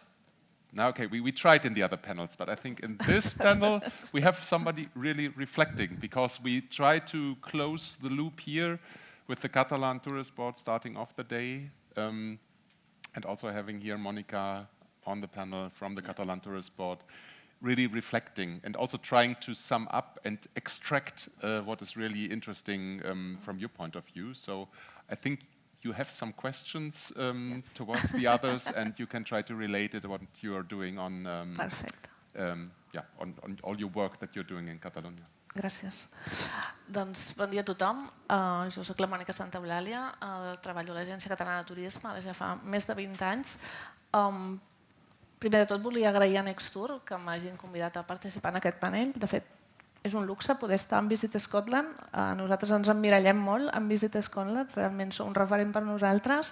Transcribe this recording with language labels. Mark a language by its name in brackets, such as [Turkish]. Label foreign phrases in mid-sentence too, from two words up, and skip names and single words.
[English] Now, okay, we tried in the other panels, but I think in this panel we have somebody really reflecting, because we try to close the loop here with the Catalan Tourist Board starting off the day, and also having here Monica on the panel from the Catalan Tourist Board, really reflecting and also trying to sum up and extract what is really interesting from your point of view. So I think you have some questions towards the others, and you can try to relate it what you are doing on on all your work that you're doing in Catalonia. [Catalan] Gràcies. Doncs bon dia a tothom. Jo soc la Mònica Santaeulàlia, treballo a l'Agència Catalana de Turisme, ara ja fa més de 20 anys. Primer de tot volia agrair a Nextur que m'hagin convidat a participar en aquest panell. De fet, és un luxe poder estar en Visit Scotland. Nosaltres ens emmirallem molt en Visit Scotland, realment sou un referent per nosaltres.